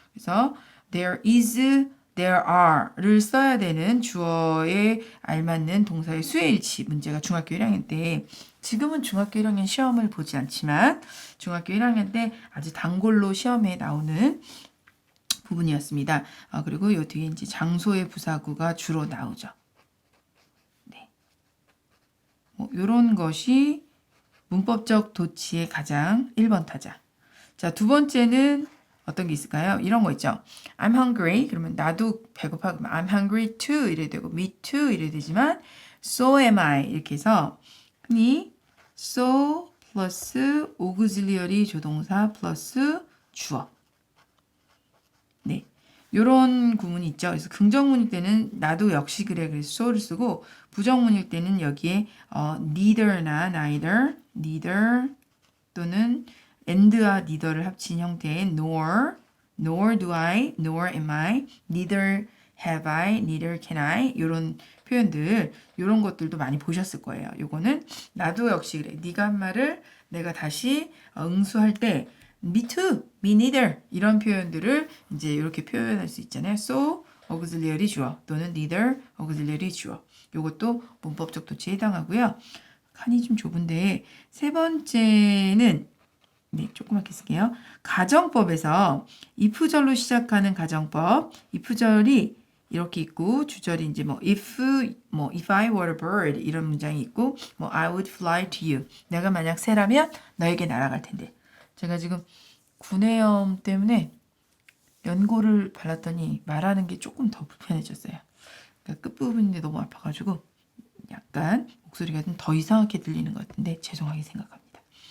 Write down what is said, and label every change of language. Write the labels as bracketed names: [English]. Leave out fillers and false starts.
[Korean] 그래서 [English] there is, there are [Korean] 를 써야 되는 주어에 알맞는 동사의 수혜일치 문제가 중학교 1학년 때 지금은 중학교 1학년 시험을 보지 않지만 중학교 1학년 때 아주 단골로 시험에 나오는 부분이었습니다. 그리고 요 뒤에 이제 장소의 부사구가 주로 나오죠. 네. 요런 것이 문법적 도치의 가장 1번 타자. 자, 두 번째는 어떤 게 있을까요? 이런 거 있죠. [English] I'm hungry. [Korean] 그러면 나도 배고파. 그러면 [English] I'm hungry too. [Korean] 이래 되고 [English] me too. [Korean] 이래 되지만 [English] so am I. [Korean] 이렇게 해서 흔히 so 플러스 auxiliary 조동사 플러스 주어. 네. 요런 구문이 있죠. 그래서 긍정문일 때는 나도 역시 그래. 그래서 so를 쓰고 부정문일 때는 여기에 neither나 neither 또는 and와 neither를 합친 형태의 [English] nor do I, nor am I, neither have I, neither can I [Korean] 이런 표현들 이런 것들도 많이 보셨을 거예요. 요거는 나도 역시 그래. 네가 한 말을 내가 다시 응수할 때 [English] me too, me neither [Korean] 이런 표현들을 이제 이렇게 표현할 수 있잖아요. [English] so auxiliary [Korean] 주어 또는 [English] neither auxiliary [Korean] 주어. 요것도 문법적 도치에 해당하고요. 칸이 좀 좁은데 세 번째는 네, 조그맣게 쓸게요. 가정법에서 if절로 시작하는 가정법. if절이 이렇게 있고 주절이 이제 [English] if I were a bird [Korean] 이런 문장이 있고 [English] I would fly to you. [Korean] 내가 만약 새라면 너에게 날아갈 텐데. 제가 지금 구내염 때문에 연고를 발랐더니 말하는 게 조금 더 불편해졌어요. 그러니까 끝부분인데 너무 아파가지고 약간 목소리가 좀 더 이상하게 들리는 것 같은데 죄송하게 생각합니다.